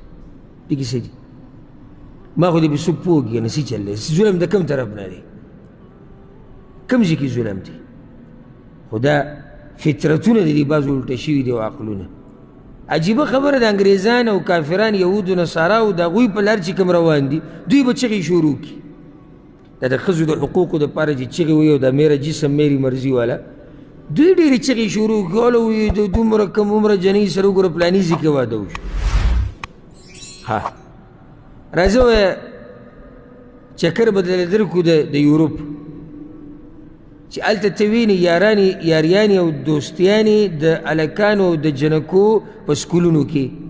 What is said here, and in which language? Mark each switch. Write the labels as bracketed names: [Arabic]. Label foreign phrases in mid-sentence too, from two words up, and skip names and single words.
[Pashto] پکې څه دي ما خو دې په څوک پوهېږي که نه څه چل دی ظلم د کوم طرف نه دی کوم ځای کې ظلم دی خو دا فطرتونه د دې بعض الټه شوي دي او عقلونه عجیبه خبره د انګریزان او کافران یهود و نصارا او د هغوی په لار چې کوم روان دي دوی به چغې شروع کړي دا د ښځو د حقوقو دپاره چې چغې وایي او دا [Urdu] میره جسم میری مرضي [Pashto] والا دوی ډېرې چغې شروع کړي والا وایي د دومره کم عمره جنۍ سره وګوره پلاني ځای کې واده وشو ها راځه وایه چکر به درله درکړو د یوروپ چې هلته ته وینې یاریانې او دوستیانې د هلکانو او د جنکو په سکولونو کې